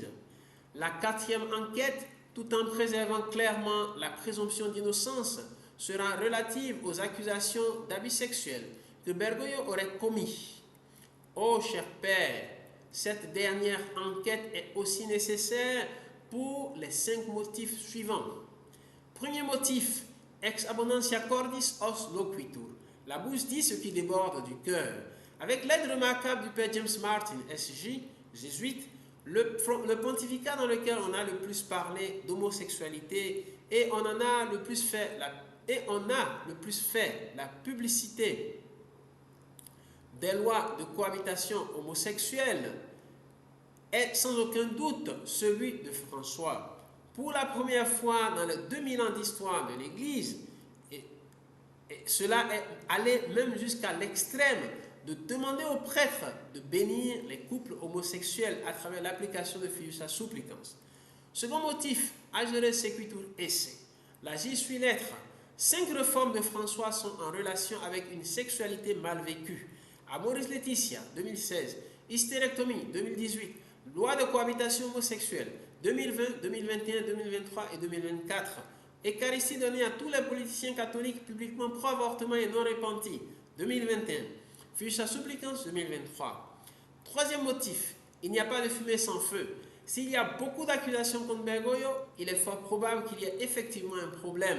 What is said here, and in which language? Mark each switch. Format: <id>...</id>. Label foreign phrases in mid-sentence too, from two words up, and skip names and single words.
<fr>La quatrième enquête, tout en préservant clairement la présomption d'innocence, sera relative aux accusations d'abus sexuels que Bergoglio aurait commis. Oh, cher Père, cette dernière enquête est aussi nécessaire pour les 5 motifs suivants. Premier motif,</fr> <la>ex abundantia cordis os loquitur.</la> <fr>La bouche dit ce qui déborde du cœur. Avec l'aide remarquable du Père James Martin, SJ, jésuite, le pontificat dans lequel on a le plus parlé d'homosexualité et on a le plus fait la publicité des lois de cohabitation homosexuelle est sans aucun doute celui de François. Pour la première fois dans les 2000 ans d'histoire de l'Église, et cela est allé même jusqu'à l'extrême de demander aux prêtres de bénir les couples homosexuels à travers l'application de fiducia supplicans. Second motif,</fr> <la>agere sequitur esse.</la> <fr>La J suit lettre. 5 réformes de François sont en relation avec une sexualité mal vécue. Amoris Laetitia, 2016. Hystérectomie, 2018. Loi de cohabitation homosexuelle, 2020, 2021, 2023 et 2024. Eucharistie donnée à tous les politiciens catholiques publiquement pro-avortement et non repentis, 2021. Fiducia supplicans, 2023. Troisième motif, il n'y a pas de fumée sans feu. S'il y a beaucoup d'accusations contre Bergoglio, il est fort probable qu'il y ait effectivement un problème.</fr>